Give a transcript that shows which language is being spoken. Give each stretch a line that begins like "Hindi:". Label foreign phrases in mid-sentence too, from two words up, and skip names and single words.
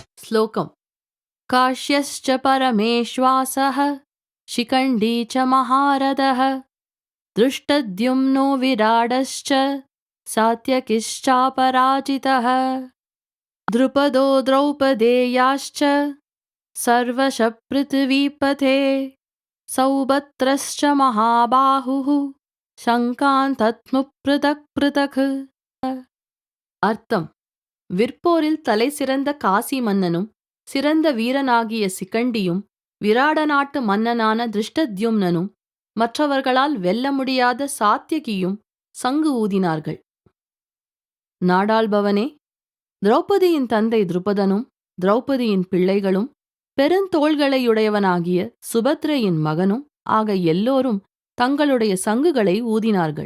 Sanskrit: श्लोकम् काश्यश्च परमेश्वासः शिखण्डी च महारथः दृष्टद्युम्नो विराडश्च सात्यकिश्चापराजितः द्रुपदो द्रौपदेयाश्च सर्वशः पृथिवीपथे सौभद्रश्च महाबाहुः शङ्कान्तत्मुः पृथक् पृथक्.
Tamil: அர்த்தம்: விற்போரில் தலை சிறந்த காசி மன்னனும் சிறந்த வீரனாகிய சிகண்டியும் விராட நாட்டு மன்னனான திருஷ்டத்யும்னனும் மற்றவர்களால் வெல்ல முடியாத சாத்யகியும் சங்கு ஊதினார்கள். நாடாள்பவனே, திரௌபதியின் தந்தை துருபதனும் திரௌபதியின் பிள்ளைகளும் பெருந்தோள்களையுடையவனாகிய சுபத்ரையின் மகனும் ஆக எல்லோரும் தங்களுடைய சங்குகளை ஊதினார்கள்.